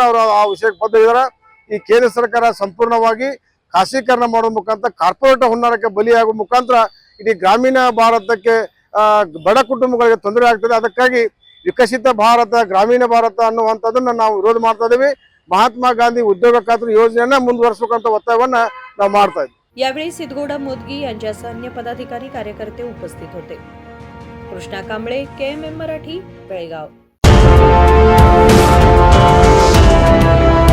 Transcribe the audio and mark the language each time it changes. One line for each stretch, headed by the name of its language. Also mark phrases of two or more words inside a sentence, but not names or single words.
Kannada: ಅವರು ಆ ವಿಷಯಕ್ಕೆ ಬದ್ಧರಿದ್ದಾರೆ। ಈ ಕೇಂದ್ರ ಸರ್ಕಾರ ಸಂಪೂರ್ಣವಾಗಿ ಖಾಸಗೀಕರಣ ಮಾಡುವ ಮುಖಾಂತರ ಕಾರ್ಪೊರೇಟ್ ಹುನ್ನಾರಕ್ಕೆ ಬಲಿಯಾಗುವ ಮುಖಾಂತರ ಇಡೀ ಗ್ರಾಮೀಣ ಭಾರತಕ್ಕೆ ಬಡ ಕುಟುಂಬಗಳಿಗೆ ತೊಂದರೆ ಆಗ್ತದೆ। ಅದಕ್ಕಾಗಿ ವಿಕಸಿತ ಭಾರತ ಗ್ರಾಮೀಣ ಭಾರತ ಅನ್ನುವಂಥದ್ದನ್ನ ನಾವು ವಿರೋಧ ಮಾಡ್ತಾ ಇದ್ದೀವಿ। महात्मा गांधी उद्योग खात्री योजनेಯನ್ನು ಮುಂದುವರಿಸಬೇಕಂತ ಒತ್ತಾಯವನ್ನ ನಾವು ಮಾಡ್ತಾ ಇದ್ದೀವಿ।
Marathi: यावेळी सिद्धगौडा मोदगी यांच्यासह अन्य पदाधिकारी कार्यकर्ते उपस्थित होते। कृष्णा कांबळे, KMM मराठी, बेळगाव।